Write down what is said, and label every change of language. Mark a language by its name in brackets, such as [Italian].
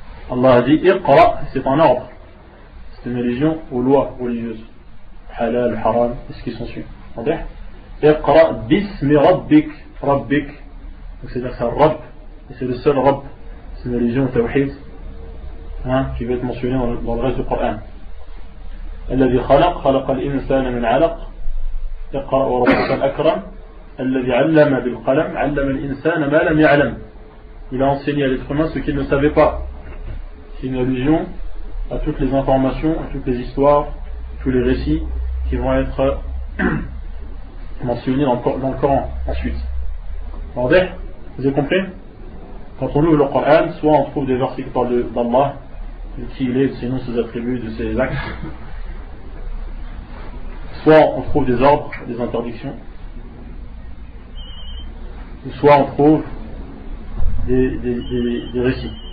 [French] Allah a dit Iqra, c'est un ordre. C'est une allusion aux lois religieuses. Halal, haram, et ce qui s'en suit. [Arabic] Iqra bismi rabbik. [French] Rabbik. Donc c'est-à-dire que c'est un Rabb. Et c'est le seul Rabb. C'est une allusion au tawhid. Qui va être mentionné dans le reste du Coran. [Arabic] الذي خلق الإنسان من علق اقرأ وربك الأكرم الذي علم بالقلم علم الإنسان ما لم يعلم. [French] Il a enseigné à l'être humain ce qu'il ne savait pas. C'est une allusion à toutes les informations, à toutes les histoires, tous les récits qui vont être mentionnés dans le Coran ensuite. Vous avez compris? Quand on ouvre le Coran, soit on trouve des versets qui parlent d'Allah, de qui il est, de ses noms, ses attributs, de ses actes, soit on trouve des ordres, des interdictions, soit on trouve des récits.